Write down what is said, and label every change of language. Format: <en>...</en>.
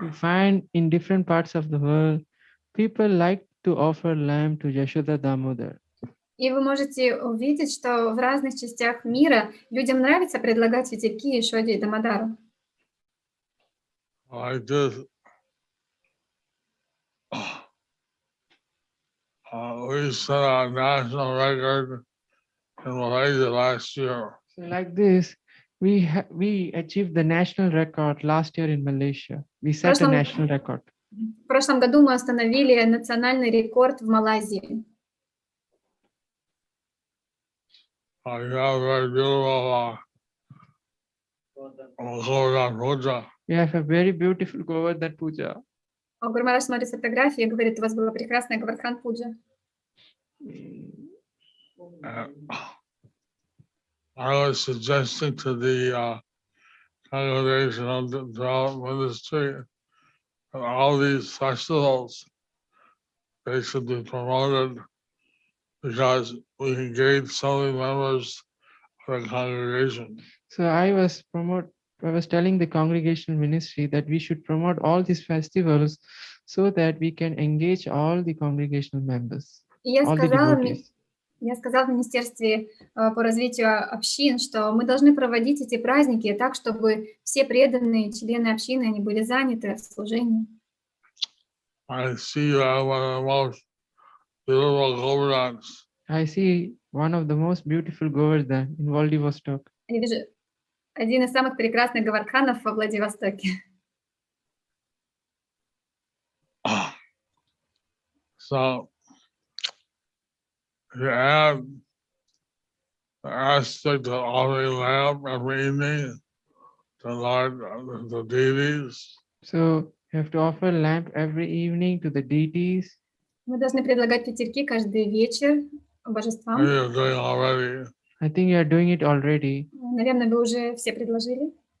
<en>We find in different parts of the world, people like to offer lamb to Yashoda Damodar.</en> <ru>И вы можете увидеть, что в разных частях мира людям нравится предлагать фитильки Яшоде Дамодару.</ru> <en>Like this, we set a national record in Malaysia last year. So like this, we achieved the national record last year in Malaysia. We</en> <ru>В</ru> <en>set a</en> <ru>прошлом,</ru> <en>national record.</en> <ru>в прошлом году мы установили национальный рекорд в Малайзии.</ru> <en>I have a beautiful Govardhan Puja. We have a very beautiful Govardhan Puja.</en> <ru>Гуру Махарадж смотрит фотографии и говорит, у вас была прекрасная Гавардхан Пуджа.</ru> <en>I was suggesting to the congregation of the development ministry that all these festivals, they should be promoted because we engage so many members of the congregation. So I was telling the congregational ministry that we should promote all these festivals so that we can engage all the congregational members,</en> <ru>И</ru> <en>all the devotees.</en> <ru>я сказала в Министерстве по развитию общин, что мы должны проводить эти праздники так, чтобы все преданные члены общины, они были заняты в служении.</ru> <en>I see you have one of the most beautiful Govardhans. I see one of the most beautiful Govardhan in Vladivostok.</en> <ru>Я вижу один из самых прекрасных Гавардханов во Владивостоке.</ru> <en>So you add the aspect of offering lamb every evening to Lord, the deities. So you have to offer lamp every evening to the deities.</en> <ru>Мы должны предлагать пятерки каждый вечер божествам.</ru> <en>Maybe you're doing already. I think you are doing it already.</en> <ru>Наверное, вы уже все предложили.</ru>